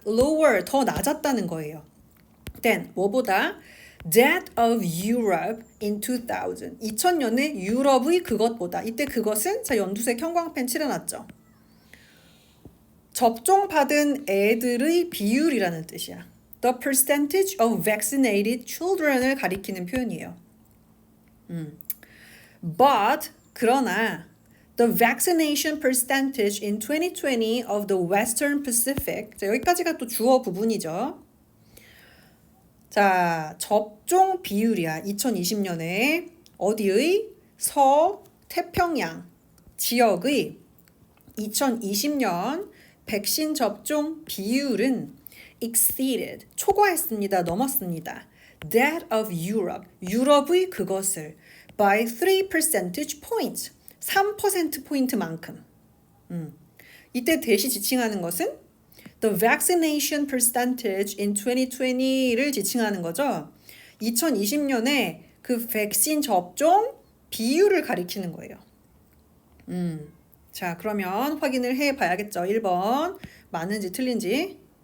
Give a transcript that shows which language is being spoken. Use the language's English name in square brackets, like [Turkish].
[Korean] lower, 더 낮았다는 거예요. [English] then, [Korean] 뭐보다? [English] that of Europe in 2000. [Korean] 2000년에 유럽의 그것보다. 이때 그것은 자 연두색 형광펜 칠해놨죠. 접종받은 애들의 비율이라는 뜻이야. [English] The percentage of vaccinated children을 [Korean] 가리키는 표현이에요. [English] But, [Korean] 그러나 [English] The vaccination percentage in 2020 of the Western Pacific. [Korean] 자, 여기까지가 또 주어 부분이죠. 자, 접종 비율이야. 2020년에 어디의? 서태평양 지역의 2020년 백신 접종 비율은 exceeded, 초과했습니다. 넘었습니다. [English] That of Europe, [Korean] 유럽의 그것을 [English] by 3 percentage points. [Korean] 3%포인트만큼. 이때 대시 지칭하는 것은 [English] the vaccination percentage in 2020 [Korean] 를 지칭하는 거죠. 2020년에 그 백신 접종 비율을 가리키는 거예요. 자, 그러면 확인을 해 봐야겠죠. 1번 맞는지 틀린지.